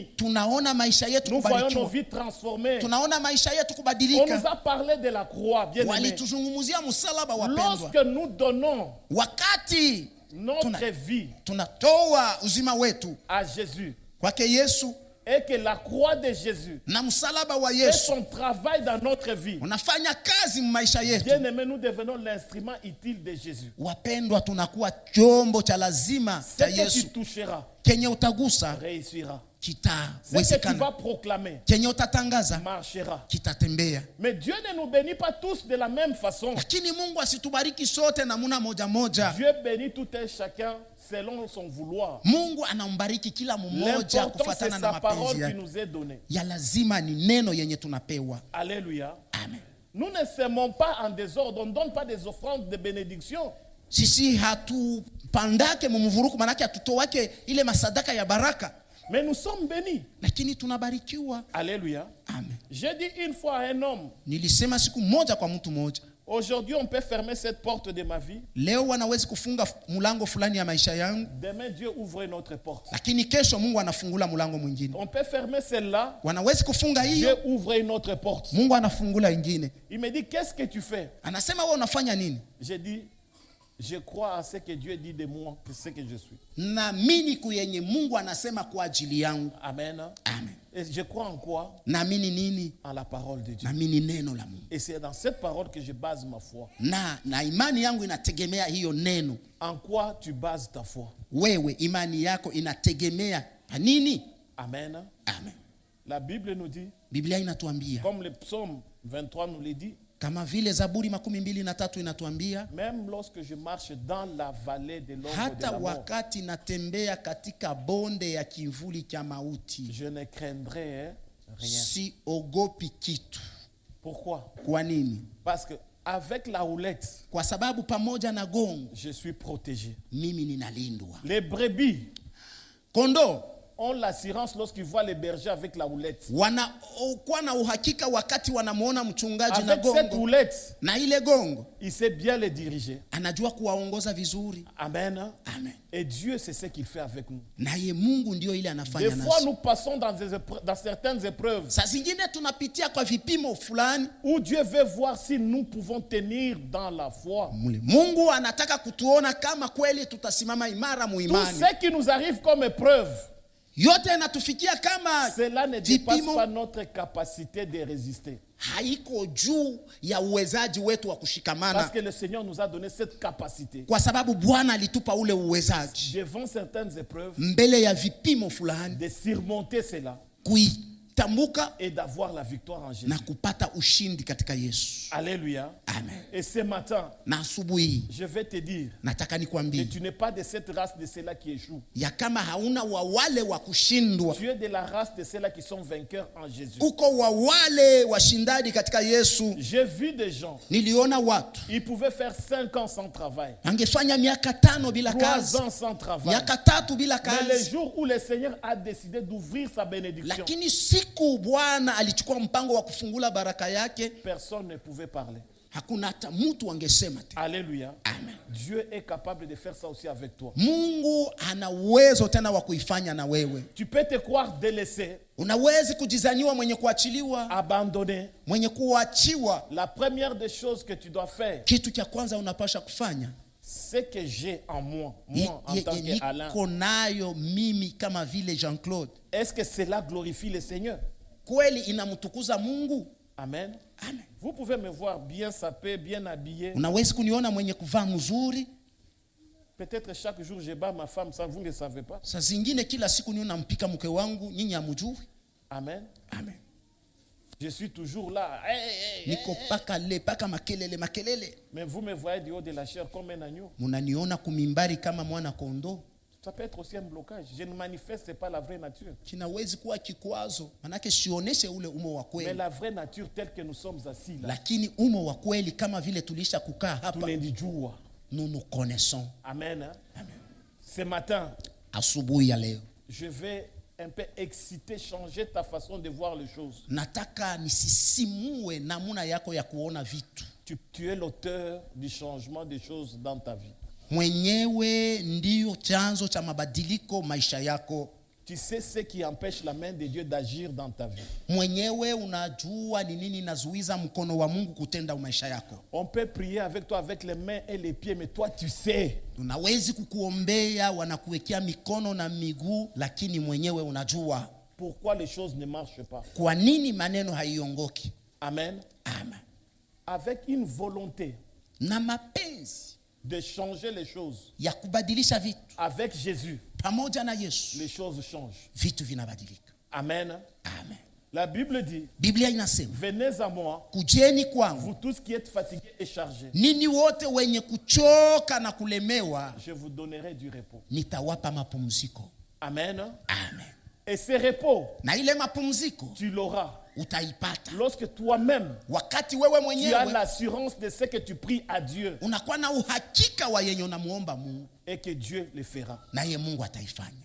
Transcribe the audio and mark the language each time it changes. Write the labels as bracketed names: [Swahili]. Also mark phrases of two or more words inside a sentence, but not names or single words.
[Swahili] tunaona maisha yetu [French] Nous voyons nos [Swahili] kubarikiwa, [French] vies transformées. [Swahili] tunaona maisha yetu [French] On nous [Swahili] kubadilika. [French] a parlé de la croix, bien aimé. [Swahili] Walituzungumzia msalaba, wapendwa. [French] Lorsque nous donnons [Swahili] Wakati [French] notre vie [Swahili] tunatoa uzima wetu [French] à Jésus [Swahili] kwake Yesu [French] et que la croix de Jésus [Swahili] na msalaba wa [French] fait [Swahili] Yesu [French] son travail dans notre vie, [Swahili] unafanya kazi maisha yetu, [French] bien aimé, nous devenons l'instrument utile de Jésus. [Swahili] wapendwa, tunakuwa chombo cha lazima [French] Ce [Swahili] cha [French] que tu [Swahili] Yesu [French] toucheras [Swahili] kenye utagusa [French] réussira. Ce que tu [Swahili] kitawezekana, [French] vas proclamer [Swahili] kenye utatangaza [French] marchera. [Swahili] kitatembea. [French] Mais Dieu ne nous bénit pas tous de la même façon. [Swahili] Lakini Mungu asitubariki sote namuna moja moja. [French] Dieu bénit tout un chacun selon son vouloir. [Swahili] Mungu anambariki kila mmoja [French] L'important, c'est [Swahili] kufuatana na [French] sa parole [Swahili] mapenzi [French] qui [Swahili] yake. [French] nous est donnée. [Swahili] Ya lazima ni neno yenye tunapewa. [French] Alléluia. [Swahili] Amen. [French] Nous ne semons pas en désordre. On ne donne pas des offrandes de bénédiction. [Swahili] Sisi hatupandake mumuvuruku, manake hatutowake ile masadaka ya baraka, [French] Mais nous sommes bénis. [Swahili] lakini tunabarikiwa. [French] Alléluia. [Swahili] Amen. [French] J'ai dit une fois à un homme, [Swahili] Nilisema siku moja kwa mtu moja, [French] aujourd'hui on peut fermer cette porte de ma vie. [Swahili] leo wanawezi kufunga mulango fulani ya maisha yangu, [French] Demain Dieu ouvre une autre porte. [Swahili] lakini kesho Mungu anafungula mulango mwingine. [French] On peut fermer celle-là. [Swahili] Wanawezi kufunga [French] Dieu [Swahili] hiyo, [French] ouvre une autre porte. [Swahili] Mungu anafungula ingine. [French] Il me dit, qu'est-ce que tu fais? [Swahili] Anasema wewe unafanya nini? [French] J'ai dit, je crois à ce que Dieu dit de moi, que ce que je suis. [Swahili] Naamini kuyenye Mungu anasema kwa ajili yangu. [French] Amen. [Swahili] Amen. [French] Et je crois en quoi? [Swahili] Naamini nini? [French] En la parole de Dieu. [Swahili] Naamini neno la Mungu. [French] Et c'est dans cette parole que je base ma foi. [Swahili] Na imani yangu inategemea hiyo neno. [French] En quoi tu bases ta foi? [Swahili] Wewe imani yako inategemea pa nini? [French] Amen. [Swahili] Amen. [French] La Bible nous dit, [Swahili] Biblia inatuambia, [French] comme le psaume 23 nous le dit, [Swahili] kama vile Zaburi 23 inatuambia, [French] même lorsque je marche dans la vallée de l'ombre de [Swahili] hata [French] la mort, [Swahili] wakati natembea katika bonde ya kivuli cha mauti, [French] je ne craindrai rien. [Swahili] siogopi kitu. [French] Pourquoi? [Swahili] Kwa nini? [French] Parce que avec la houlette, [Swahili] Kwa sababu pamoja na gongo [French] je suis protégé. [Swahili] mimi ninalindwa. [French] Les brebis [Swahili] Kondoo [French] ont l'assurance lorsqu'ils voient les bergers avec la houlette. [Swahili] wanakuwa na uhakika wakati wanamuona mchungaji na [French] Avec cette [Swahili] gongo, [French] houlette, [Swahili] na ile gongo [French] il sait bien les diriger. [Swahili] anajua kuwaongoza vizuri. [French] Amen. [Swahili] Amen. [French] Et Dieu, c'est ce qu'il fait avec nous. [Swahili] Naye Mungu ndio ile [French] Des [Swahili] anafanya [French] fois, [Swahili] nasi. [French] nous passons dans certaines épreuves [Swahili] Saa zingine tunapitia kwa vipimo fulani, [French] où Dieu veut voir si nous pouvons tenir dans la foi. [Swahili] Mungu anataka kutuona kama kweli tutasimama imara [French] Tout [Swahili] muimani. [French] ce qui nous arrive comme épreuve, [Swahili] Yote yanatufikia kama [French] cela ne dépasse [Swahili] vipimo, [French] pas notre capacité de résister. [Swahili] haiko juu ya uwezaji wetu wa [French] Parce [Swahili] kushikamana, [French] que le Seigneur nous a donné cette capacité. [Swahili] kwa sababu Bwana alitupa ule uwezaji [French] Devant certaines épreuves, [Swahili] mbele ya vipimo fulani, [French] de surmonter cela [Swahili] kuitambuka [French] et d'avoir la victoire en Jésus. [Swahili] na kupata ushindi katika Yesu. [French] Alléluia. [Swahili] Amen. [French] Et ce matin, [Swahili] Na asubuhi [French] je vais te dire [Swahili] nataka [French] que [Swahili] nikwambie [French] tu n'es pas de cette race de ceux-là qui échouent. [Swahili] ya kama hauna wa wale wa kushindwa, [French] Tu es de la race de ceux-là qui sont vainqueurs en Jésus. [Swahili] uko wa wale washindaji katika Yesu. [French] J'ai vu des gens, [Swahili] Niliona watu [French] ils pouvaient faire 5 ans sans travail, [Swahili] angefanya miaka 5 bila [French] 3 [Swahili] kazi, [French] ans sans travail. [Swahili] miaka 3 bila [French] Mais le [Swahili] kazi, [French] jour où le Seigneur a décidé d'ouvrir sa bénédiction, [Swahili] lakini siku Bwana alichukua mpango wa kufungula baraka yake, [French] personne ne pouvait parler. [Swahili] hakuna hata mtu angesema tena. [French] Alléluia. [Swahili] Amen. [French] Dieu est capable de faire ça aussi avec toi. [Swahili] Mungu ana uwezo tena wa kuifanya na wewe. [French] Tu peux te croire délaissé, [Swahili] Unawezi kujizaniwa mwenye kuachiliwa, [French] abandonné. [Swahili] mwenye kuachiwa. [French] La première des choses que tu dois faire, [Swahili] Kitu cha kwanza unapasha kufanya [French] ce que j'ai en moi en tant qu'Alain, [Swahili] niko nayo mimi kama vile Jean-Claude, [French] est-ce que cela glorifie le Seigneur? [Swahili] kweli inamtukuza Mungu? [French] Amen. [Swahili] Amen. [French] Vous pouvez me voir bien sapé, bien habillé. [Swahili] Unawezi kuniona mwenye kuvaa mzuri. [French] Peut-être chaque jour je bats ma femme, ça vous ne savez pas. [Swahili] Saa zingine kila siku niona mpika mke wangu, nyinyi hamjui. [French] Amen. [Swahili] Amen. [French] Je suis toujours là. Hey, [Swahili] Niko paka makelele. [French] Mais vous me voyez du haut de la chair comme un agneau. [Swahili] Munaniona kumimbari kama mwana kondoo. [French] Ça peut être aussi un blocage. Je ne manifeste pas la vraie nature. [Swahili] Kinawezi kuwa kikwazo, manake sioneshe ule umo wa [French] Mais [Swahili] kweli. [French] la vraie nature telle que nous sommes assis là, [Swahili] Lakini umo wa kweli kama vile tulisha kukaa hapa, tunendijua. [French] nous nous connaissons. Amen. [Swahili] Amen. [French] Ce matin, [Swahili] Asubuhi ya leo [French] je vais un peu exciter, changer ta façon de voir les choses. [Swahili] nataka nisisimue namuna yako ya kuona vitu. [French] Tu es l'auteur du changement des choses dans ta vie. [Swahili] Mwenyewe ndiyo chanzo cha mabadiliko maisha yako. [French] Tu sais ce qui empêche la main de Dieu d'agir dans ta vie. [Swahili] Mwenyewe unajua ni nini inazuiza mkono wa Mungu kutenda maisha yako. [French] On peut prier avec toi avec les mains et les pieds, mais toi tu sais. [Swahili] Tunawezi kukuombea, wanakuwekea mikono na miguu, lakini mwenyewe unajua [French] Pourquoi les choses ne marchent pas. [Swahili] kwa nini maneno haiongoki. [French] Amen. [Swahili] Amen. [French] Avec une volonté [Swahili] Na mapenzi [French] de changer les choses, [Swahili] ya kubadilisha vitu [French] avec Jésus, [Swahili] pamoja na Yesu, [French] les choses changent. [Swahili] vitu vinabadilika. [French] Amen. [Swahili] Amen. [French] La Bible dit, [Swahili] Biblia inasema, [French] venez à moi, [Swahili] kujeni kwangu [French] vous tous qui êtes fatigués et chargés, [Swahili] ninyi wote wenye kuchoka na kulemewa, [French] je vous donnerai du repos. [Swahili] nitawapa mapumziko. [French] Amen. [Swahili] Amen. [French] Et ce repos, [Swahili] Na ile mapumziko [French] tu l'auras [Swahili] utaipata [French] lorsque toi-même, [Swahili] wakati wewe [French] tu as [Swahili] mwenyewe [French] l'assurance de ce que tu pries à Dieu [Swahili] unakuwa na uhakika wa yenye unamuomba Mungu, [French] et que Dieu le fera. [Swahili] naye Mungu ataifanya.